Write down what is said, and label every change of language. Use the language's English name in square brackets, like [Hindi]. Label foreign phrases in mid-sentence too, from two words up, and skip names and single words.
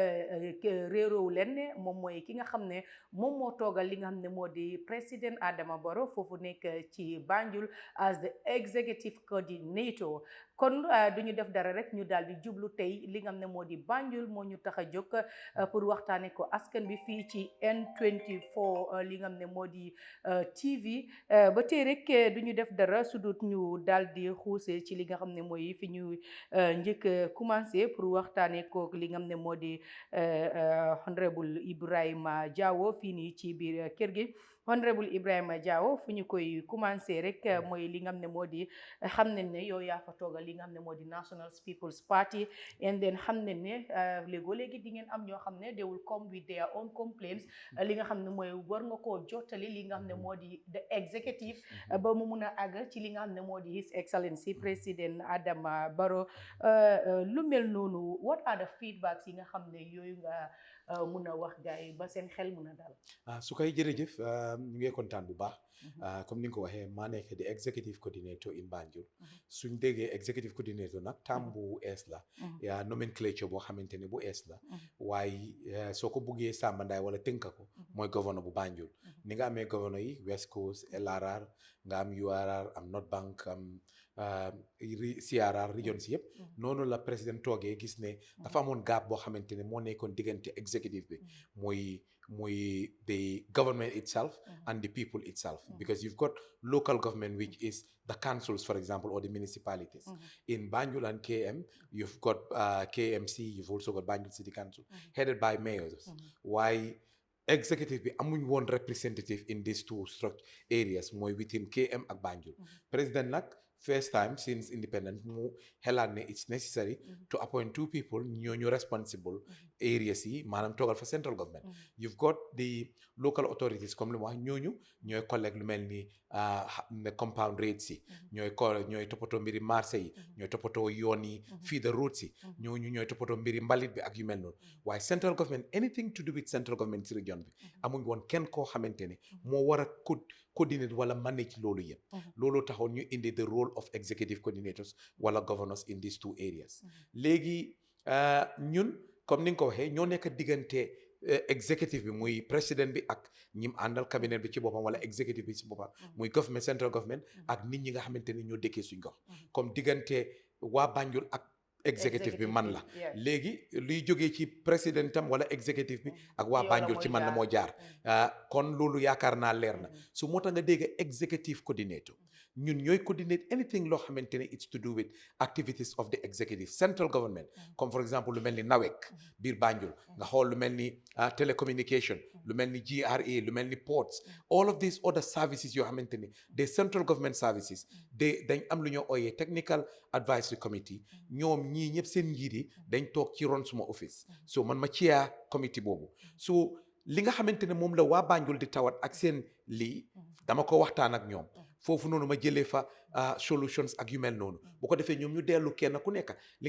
[Wolof] réeróowu leen ne moom mooy ki nga xam ne moom moo toogal li nga xam ne moo di président Adama Barrow foofu nekk ci Banjul [English] as the executive coordinator [Wolof] kon du ñu def dara rek ñu daal di jublu tey li nga xam ne moo di Banjul moo ñu tax a jóg pour waxtaane ko askan bi fii ci N24 li nga xam ne moo di TV ba tey rek du ñu def dara su dut ñu daal di xuuse ci li nga xam ne mooy fi ñu njëkk commencé pour waxtaane ko li nga xam ne moo di honorable Ibrahima Jawo fii nii ci biir kër gi honorable Ibrahima Jawo fu ñu koy commencé rek mooy li nga xam ne moo di xam nañ ne yow yaa fa toogal li nga xam ne moo di National People's Party [English] and then [Wolof] xam nañ ne léegoo léegi di ngeen am ñoo xam ne [English] they will come with their own complaints [Wolof] li nga xam ne mooy war nga koo jottali li nga xam ne moo di [English] the executive [Wolof] ba mu mun a àgg ci li nga xam ne moo di [English] His Excellency [Wolof] président Adama Barrow lu mel noonu [English] what are the feedbacks [Wolof] yi nga xam ne yooyu nga mun a wax gars yi ba seen xel mun a dal. su koy jërëjëf ñu ngi kontaan bu baax comme ni nga ko waxee maa nekk di [English] executive coordinator in Banjul [Wolof] suñ déggee [English] executive coordinator [Wolof] nag tam bu ees la yaa nomenclature boo xamante ne bu ees la waaye soo ko buggee sàmbandaay wala tënka ko mooy governor bu Banjul ni nga amee governor yi West Coast LRR nga am URR am North Bank am CRR regions yëpp noonu la président toogee gis ne dafa amoon gap boo xamante ne moo nekkoon diggante executive bi [English] muy the government itself and the people itself because you've got local government which is the councils for example or the municipalities in Banjul and KM you've got KMC you've also got Banjul City Council headed by mayors why [Wolof] executive bi amuñ woon [English] representative in these two structure areas mooy within KM [Wolof] ak Banjul président nag [English] first time since independence [Wolof] mu xelaat ne [English] it's necessary to appoint two people [Wolof] ñooñu [English] responsible areas [Wolof] yi maanaam toogal fa [English] central government you've got the local authorities [Wolof] comme li mu wax ñooñu ñooy collect lu mel ni [English] compound rates [Wolof] yi ñooy toppatoo mbiri marché yi ñooy toppatoo yoon yi fii [English] the roads [Wolof] yi ñooñu ñooy toppatoo mbiri mbalit bi ak yu mel noonu waaye [English] central government anything to do with central government [Wolof] ci region bi amuñ woon kenn koo xamante ne moo war a coordinate wala manage loolu yëpp loolu taxoon ñu indi [English] the role of executive coordinators [Wolof] wala [English] governors in these two areas [Wolof] léegi ñun comme ni nga ko waxee ñoo nekk diggante executive bi muy président bi ak ñim àndal cabinet bi ci boppam wala executive bi ci boppam muy government [English] central government [Wolof] ak nit ñi nga xamante ni ñoo dëkkee suñ gox comme diggante waa Banjul ak executive bi man la yes. léegi luy jógee ci présidentam wala executive bi ak waa Ci yow la Banjul mooy ci man la jaar. moo jaar kon loolu yaakaar naa leer na su moo tax nga dégg executive coordinator ñun ñooy [English] coordinate anything [Wolof] loo xamante ne [English] it's to do with activities of the executive central government [Wolof] comme for exemple lu mel ni NAWEC biir Banjul nga xool lu mel ni telecommunication lu mel ni GRA lu mel ni [English] ports all of these other services [Wolof] yoo xamante ni des [English] central government services [Wolof] dañ am lu ñoo ooyee [English] technical advisory committee [Wolof] ñoom ñii ñëpp seen njiit yi dañ toog ci ron suma office so man ma ciyaa committee boobu so li nga xamante ne moom la waa Banjul di tawat ak seen lii dama ko waxtaan ak ñoom foofu noonu ma jëlee fa solutions ak yu mel noonu bu ko defee ñoom ñu dellu kenn ku nekk li